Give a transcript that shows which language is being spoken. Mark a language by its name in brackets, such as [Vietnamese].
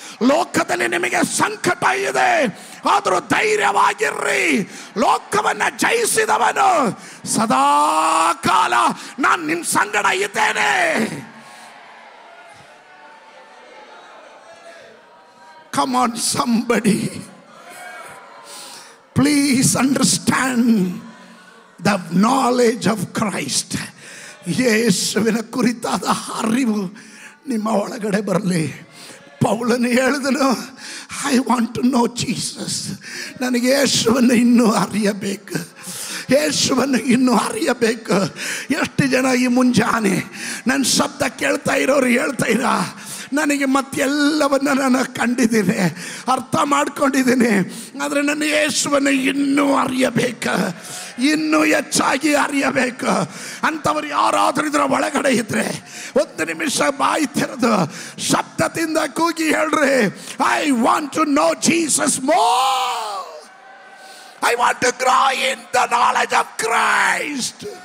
[Kannada] ಲೋಕದಲ್ಲಿ ನಿಮಗೆ ಸಂಕಟ ಇದೆ, ಆದರೂ ಧೈರ್ಯವಾಗಿರ್ರಿ. ಲೋಕವನ್ನ ಜಯಿಸಿದವನು ಸದಾ ಕಾಲ ನಾನು ನಿಮ್ ಸಂಗಡ ಇದ್ದೇನೆ. [English] Come on somebody, please understand the knowledge of Christ. [Kannada] ಯೇಸುವಿನ ಕುರಿತಾದ ಅರಿವು ನಿಮ್ಮ ಒಳಗಡೆ ಬರಲಿ. ಪೌಲನು ಹೇಳಿದನು, [English] I want to know Jesus. [Kannada] ನನಗೆ ಯೇಸುವನ್ನು ಇನ್ನೂ ಅರಿಯಬೇಕು, ಯೇಸುವನ್ನು ಇನ್ನೂ ಅರಿಯಬೇಕು. ಎಷ್ಟು ಜನ ಈ ಮುಂಜಾನೆ ನನ್ನ ಶಬ್ದ ಕೇಳ್ತಾ ಇರೋರು ಹೇಳ್ತಾ ಇರ, ನನಗೆ ಮತ್ತೆಲ್ಲವನ್ನು ನಾನು ಕಂಡಿದ್ದೀನಿ, ಅರ್ಥ ಮಾಡ್ಕೊಂಡಿದ್ದೀನಿ, ಆದರೆ ನನ್ನ ಯೇಸುವನ್ನು ಇನ್ನೂ ಅರಿಯಬೇಕು, ಇನ್ನೂ ಹೆಚ್ಚಾಗಿ ಅರಿಯಬೇಕು ಅಂಥವ್ರು ಯಾರಾದರೂ ಇದರ ಒಳಗಡೆ ಇದ್ರೆ ಒಂದು ನಿಮಿಷ ಬಾಯಿ ತೆರೆದು ಶಬ್ದದಿಂದ ಕೂಗಿ ಹೇಳ್ರಿ, [English] I want to know Jesus more. I want to grow in the knowledge of Christ.